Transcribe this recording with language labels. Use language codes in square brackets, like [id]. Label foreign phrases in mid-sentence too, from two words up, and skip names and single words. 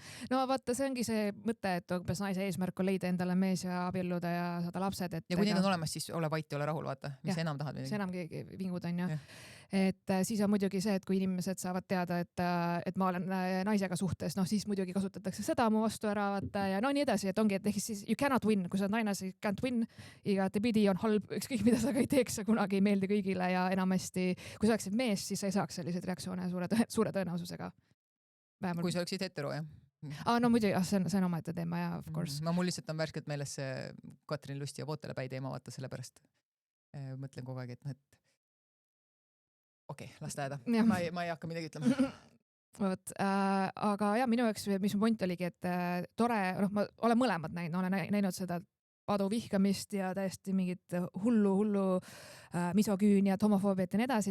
[et] No vaata, see ongi see mõte, et umbes naise eesmärk on leida endale mees ja abielluda ja saada lapsed. Ja kui need on olemas, siis ole vait ja ole rahul, vaata, mis sa enam tahad midagi. See enam keegi vingud on ja. Et siis on muidugi see, et kui inimesed saavad teada, et ma olen naisega suhtes, noh siis muidugi kasutatakse seda mu vastu ära vaata ja no nii edasi, et ongi, et siis [en] you cannot win, [et] kui sa oled naine, siis [en] can't win, [et] igatepidi on halb, ükskõik mida sa ka ei teeks, sa kunagi ei meeldi kõigile ja enamasti, kui sa oleksid mees, siis sa ei saaks selliseid reaktsioone suure tõenäosusega. Kui sa oleksid hetero, jah? No muidugi, see on omaette teema ja [en] of course. [et] Mul lihtsalt on värskelt meeles see Katrin Lust ja Vootele päi teema, vaata sellepärast mõtlen kogu aeg, et okei, las ta jääda. Ma ei hakka midagi ütlema. Võt, aga jah, minu jaoks, mis mu point oligi, et tore, ma olen mõlemad näinud, olen näinud seda padu vihkamist ja täiesti mingit hullu misoküüniat, homofoobiat ja nii edasi.